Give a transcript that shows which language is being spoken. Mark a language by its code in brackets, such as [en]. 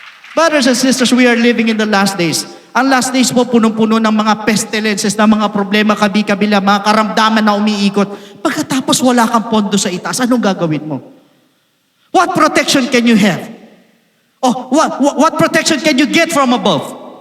[en] Brothers and sisters, we are living in the last days. [tl] Ang last days po, punong-puno ng mga pestilences, ng mga problema, kabi-kabila, mga karamdaman na umiikot. Pagkatapos wala kang pondo sa itaas, anong gagawin mo? [en] What protection can you have? Oh, what protection can you get from above?